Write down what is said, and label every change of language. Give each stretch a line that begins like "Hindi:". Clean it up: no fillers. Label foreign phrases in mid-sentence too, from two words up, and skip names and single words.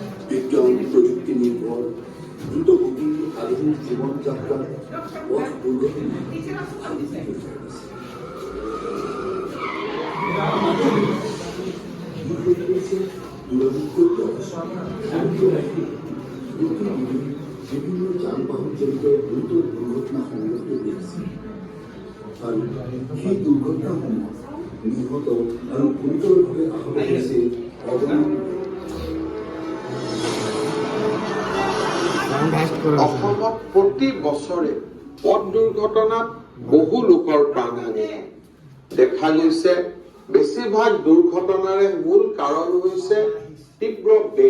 Bangla: বিজ্ঞান প্রযুক্তি নির্ভর দ্রুতগতি আধুনিক জীবনযাত্রার পথ দুর্গতি বিভিন্ন যানবাহন জনিত গুরুতর দুর্ঘটনা সংঘটিত হয়েছে আর সেই দুর্ঘটনাসমূহ নিহত আর গুরুতরভাবে আহত হয়েছে
Assamese: অসমত প্ৰতি বছৰে পথ দুৰ্ঘটনাত বহু লোকৰ প্ৰাণহানি দেখা গৈছে। বেছিভাগ দুৰ্ঘটনাৰে মূল কাৰণ হৈছে তীব্ৰ বেগ।